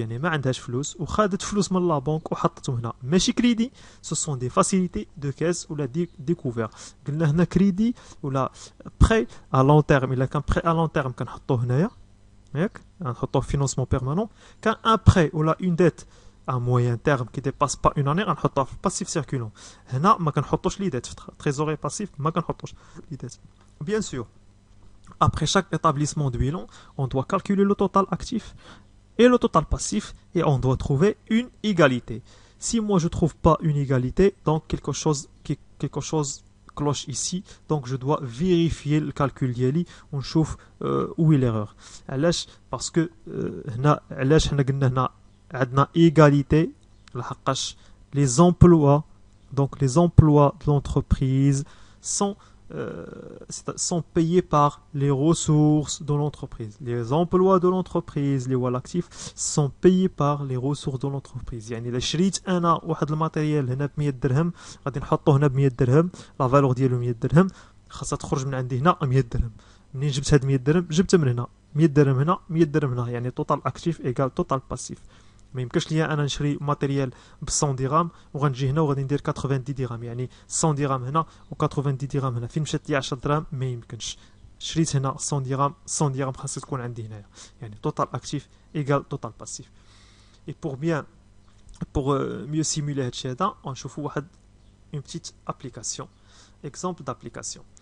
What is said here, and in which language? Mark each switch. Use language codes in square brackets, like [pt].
[ar] يعني ما عندهاش فلوس وخدت فلوس من لا بنك وحطتهم هنا. ماشي كريدي, [fr] ce sont des facilités de caisse ولا découvert. [ar] قلنا هنا كريدي ولا prêt à long terme. إلا كان [fr] prêt à long terme [ar] كنحطوه هنايا ياك نحطوه في [fr] financement permanent. كان un prêt ولا une dette à moyen terme qui dépasse pas une année [ar] غنحطوها في [fr] passif circulant. [ar] هنا ما كنحطوش لي ديت في [fr] trésorerie passif, [ar] ما كنحطوش لي ديت. [fr] Bien sûr, après chaque établissement de bilan, on doit calculer le total actif et le total passif et on doit trouver une égalité. Si moi je trouve pas une égalité, donc quelque chose cloche ici, donc je dois vérifier le calcul [ar] ديالي ونشوف [fr] où est l'erreur. [ar] علاش [fr] parce que [ar] هنا علاش حنا قلنا هنا عندنا [fr] égalité [ar] لحقاش [fr] les emplois, donc les emplois de l'entreprise sont payés par les ressources de l'entreprise. Les emplois de l'entreprise, les wall actifs, sont payés par les ressources de l'entreprise. [ar] يعني إذا شريت أنا واحد الماتيريال هنا ب100 درهم غادي نحطه هنا ب100 درهم، لا فالور ديالو 100 درهم، خاصها تخرج من عندي هنا 100 درهم. منين جبت هاد 100 درهم؟ جبتها من هنا، 100 درهم هنا، 100 درهم هنا، يعني توتال اكتيف ايكال توتال باسيف. ما يمكنش ليا انا نشري ماتيريال ب 100 درهم وغنجي هنا وغادي ندير 90 درهم، يعني 100 درهم هنا و90 درهم هنا، فين مشات ليا 10 دراهم؟ ما يمكنش. شريت هنا 100 درهم، 100 درهم خاصها تكون عندي هنايا، يعني توتال اكتيف ايكال توتال باسيف. [fr] اي pour mieux simuler [ar] هادشي هذا غنشوفوا واحد [fr] une petite application, exemple d'application.